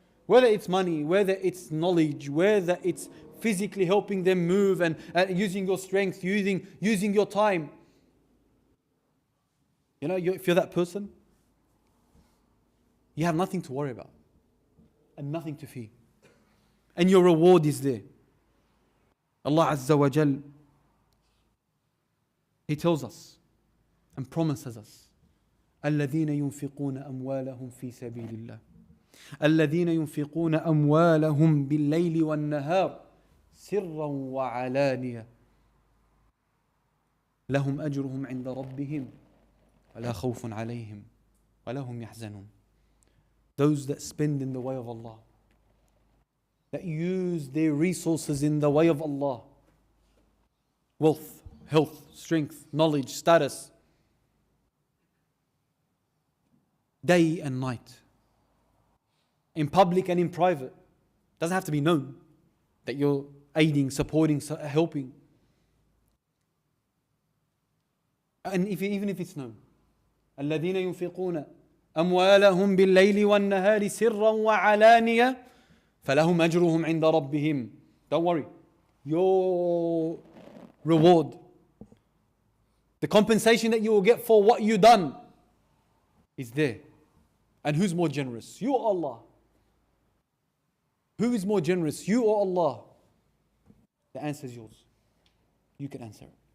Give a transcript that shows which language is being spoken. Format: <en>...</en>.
<en>Whether it's money, whether it's knowledge, whether it's physically helping them move and using your strength, using your time. You know, if you're that person, you have nothing to worry about and nothing to fear. And your reward is there. Allah Azza wa Jal, He tells us and promises us,</en> <ar>الذين ينفقون أموالهم في سبيل الله الذين ينفقون أموالهم بالليل والنهار سرا وعلانية لهم أجرهم عند ربهم ولا خوف عليهم ولا هم يحزنون.</ar> <en>Those that spend in the way of Allah, that use their resources in the way of Allah, wealth, health, strength, knowledge, status, day and night, in public and in private. Doesn't have to be known that you're aiding, supporting, helping. And even if it's known,</en> <ar>الذين ينفقون أموالهم بالليل والنهار سرا وعلانية فلهم أجرهم عند ربهم.</ar> <en>Don't worry, your reward, the compensation that you will get for what you done, is there. And who's more generous? You or Allah? Who is more generous? You or Allah? The answer is yours. You can answer it.</en>